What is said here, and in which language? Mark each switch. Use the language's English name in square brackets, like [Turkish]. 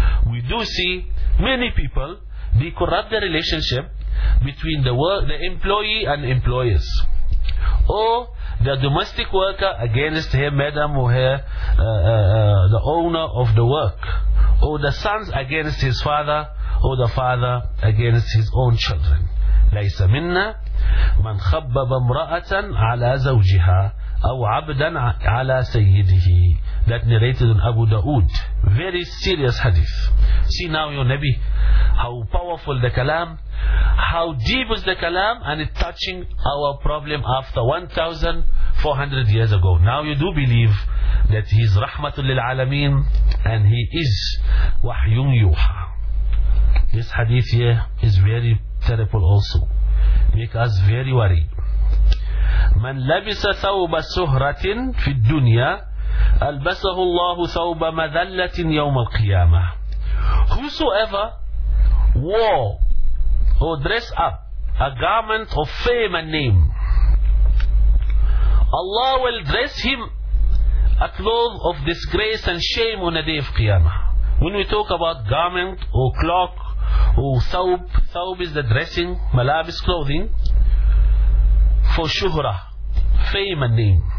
[English] We do see many people, they corrupt the relationship between the employee and employers, or the domestic worker against her madam or her the owner of the work, or the sons against his father, or the father against his own children. [Arabic] ليس منا من خبب امرأة على زوجها أو عبدا على سيده. [English] That narrated on Abu Dawood. Very serious hadith. See now, your Nabi, how powerful the kalam, how deep is the kalam, and it touching our problem after 1400 years ago. Now you do believe that he is rahmatul lil alameen, and he is wahyun yuha. This hadith here is very terrible also. Make us very worried. [Arabic] من لبس ثوب سهرة في الدنيا ألبسه الله ثوب مذلة يوم القيامة. [English] Whosoever wore or dressed up a garment of fame and name, Allah will dress him a cloth of disgrace and shame on the day of Qiyamah. When we talk about garment or cloak or thawb, thawb is the dressing, malabis, clothing, for shuhrah, fame and name.